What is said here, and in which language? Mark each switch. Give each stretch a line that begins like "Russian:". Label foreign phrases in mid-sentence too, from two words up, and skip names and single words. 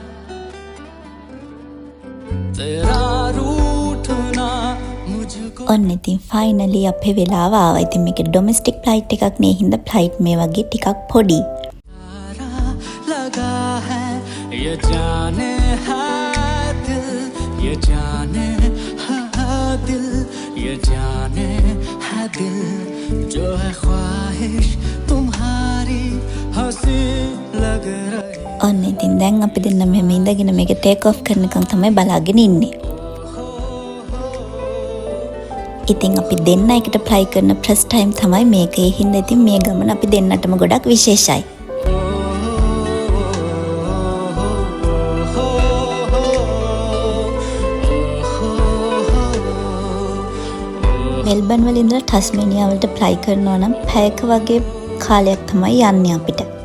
Hindi: तेरा रूठना मुझको.
Sinhala: ඔන්න ඉතින් ෆයිනලි අපේ වෙලාව ආවා. ඉතින් මේක
English: domestic flight
Sinhala: එකක් නේ හින්දා ෆ්ලයිට් මේ වගේ ටිකක් පොඩි.
Hindi: लगा है ये जाने है दिल ये जाने है दिल ये जाने है दिल जो है ख्वाहिश तुम्हारी हंसी लग रही.
Sinhala: ඔන්න ඉතින් දැන් අපි දෙන්න මෙහෙම ඉඳගෙන මේක
English: take off
Sinhala: කරනකම් තමයි බලාගෙන ඉන්නේ. ඉතින් අපි දෙන්න එකට ෆ්ලයි කරන
English: first time
Sinhala: තමයි මේක. ඒ හින්දා ඉතින් මේ ගමන අපි දෙන්නටම ගොඩක් විශේෂයි. මෙල්බන් වල ඉඳලා ටස්මේනියා වලට ෆ්ලයි කරනවා නම් පැයක වගේ කාලයක් තමයි යන්නේ අපිට.